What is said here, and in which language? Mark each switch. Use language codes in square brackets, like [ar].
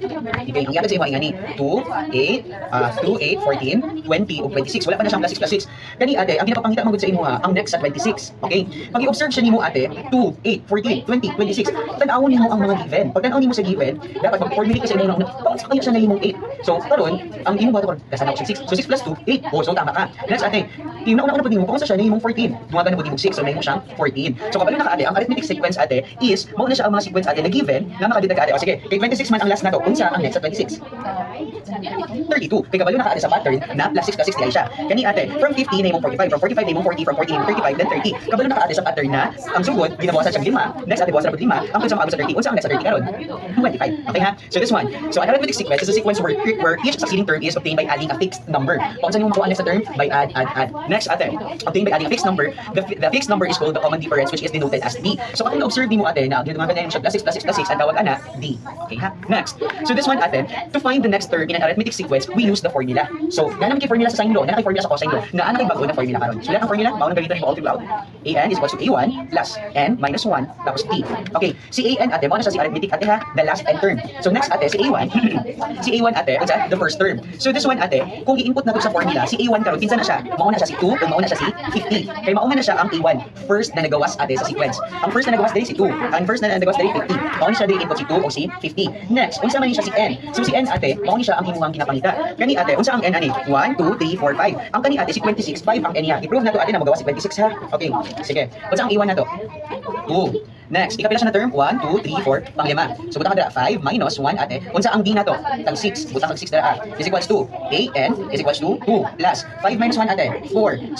[ceb] Okay, ang ihatag sa imo ay ani 2, 8, 14, 20 ug 26. Wala pa na siyang plus 6 plus 6. Kani ate, ang ginapapangita magud sa imo ha, ang next sa 26. Okay? Pag i-observe siya nimo ate, 2, 8, 14, 20, 26. Tan-awon nimo ang mga given. Pag tan-aw nimo sa given, dapat mag-formulate ka sa imo na kayo siya na imong 8. So karon, ang imo bato kasi na 6. So 6 plus 2, 8. Oh, so tama ka. Next ate, una-una pud nimo kung sa siya na imong 14. Dumagan na pud imong 6, so na imo siyang 14. So kabalo na ka ate, ang arithmetic sequence ate is mao na siya ang mga sequence ate na given na makadetect ate. O sige, kay 26 man ang last na to. Unsa ang next sa 26? 32. Kay kabalo na ka ate sa pattern na plus 6 plus 6 diay siya. Kani ate, from 50 na imong 45, from 45 na imong 40, from 40 na 35 then 30. Kabalo na ka ate sa pattern na ang sugod ginabawasan siyang 5. Next ate bawasan na 5. Ang sa maabot sa 30. Unsa ang next sa 30 karon? 25. Okay ha? So this one. [en] So an arithmetic sequence is a sequence where each succeeding term is obtained by adding a fixed number. [ceb] Kung saan mo makuha ang next sa term? [en] By add. Next ate, obtained by adding a fixed number. The fixed number is called the common difference, which is denoted as D. [ceb] So kung na-observe mo ate na ang ginagawa na siya plus 6 plus 6 plus 6, ang tawag ana D. Okay ha? Next. [en] So this one ate, to find the next term in an arithmetic sequence, we use the formula. [ceb] So, naman kay formula sa sine law, naman kay formula sa cosine law, na ana kay bago na formula karon. So, [tl] lahat ng formula, [ceb] mao nang gamiton mo all throughout. [en] An is equals to A1 plus N minus 1 tapos T. [ceb] Okay, si An ate, mao na siya si arithmetic ate ha, [en] the last n term. [ceb] So next ate, si A1, si A1 ate, unsa the first term. So this one ate, kung i-input nato sa formula, si A1 karon kinsa na siya? Mao na siya si 2 o mao na siya si 50. Kay mao man na siya ang A1, first na nagawas ate sa sequence. Ang first na nagawas diri si 2, ang first na nagawas diri 50. Mao ni siya diri input si 2 o si 50. Next, unsa man ni siya si N? So si N ate, mao ni siya ang imuhang ginapangita. Kani ate, unsa ang N ani? 1, 2, 3, 4, 5. Ang kani ate si 26, 5 ang N niya. I-prove nato ate na magawa si 26 ha. Okay, sige. Unsa ang A1 nato? 2. Next, ikapila siya na term, 1, 2, 3, 4, pang-5. So butang ka dira 5 minus 1 ate. Unsa ang D nato? Tang 6. Butang kag 6 dira [en] is equals to AN is equals to 2 plus 5 minus 1 [ceb] ate, 4.